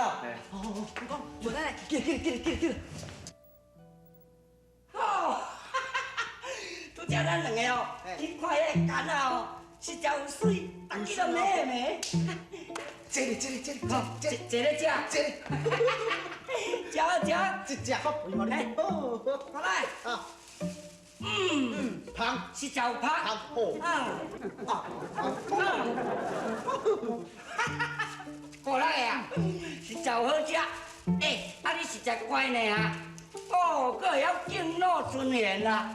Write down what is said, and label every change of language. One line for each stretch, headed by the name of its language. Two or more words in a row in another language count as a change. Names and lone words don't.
Min Nan Chinese: 哦，你讲，我来。记。哦，拄则咱两个哦，你看迄个干啊哦，是真有水，逐日都美美。这里，坐咧遮。食。一只好肥嘛，你过来。香，是真有香。过来啊，是真有好食。啊你实在乖呢哈。哦，佫会晓敬老尊贤啦。